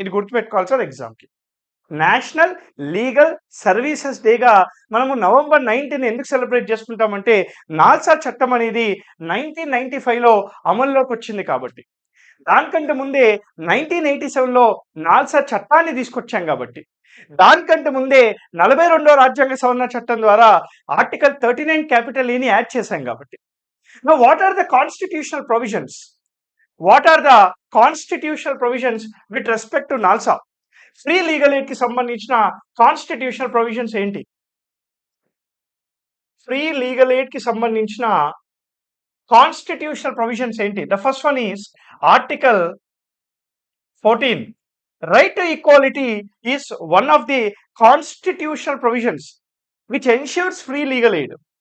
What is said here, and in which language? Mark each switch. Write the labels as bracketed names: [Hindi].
[Telugu] ఇది గుర్తుపెట్టుకోవాలి సార్ ఎగ్జామ్కి. నేషనల్ లీగల్ సర్వీసెస్ డేగా మనము నవంబర్ 9ని ఎందుకు సెలబ్రేట్ చేసుకుంటామంటే నాల్సా చట్టం అనేది 1995లో అమల్లోకి వచ్చింది కాబట్టి. దానికంటే ముందే 1987లో నాల్సా చట్టాన్ని తీసుకొచ్చాం కాబట్టి. దానికంటే ముందే 42వ రాజ్యాంగ సవరణ చట్టం ద్వారా ఆర్టికల్ 39 క్యాపిటల్ ఏని యాడ్ చేశాం కాబట్టి. [English] Now, what are the constitutional provisions? What are the constitutional provisions with respect to NALSA? [Telugu] Free legal aid కి సంబంధించిన కాన్స్టిట్యూషనల్ ప్రొవిజన్స్ ఏంటి? ఫ్రీ లీగల్ ఎయిడ్ కి సంబంధించిన కాన్స్టిట్యూషనల్ ప్రొవిజన్స్ ఏంటి? [English] The first one is article 14. Right to equality is one of the constitutional provisions which ensures free legal aid.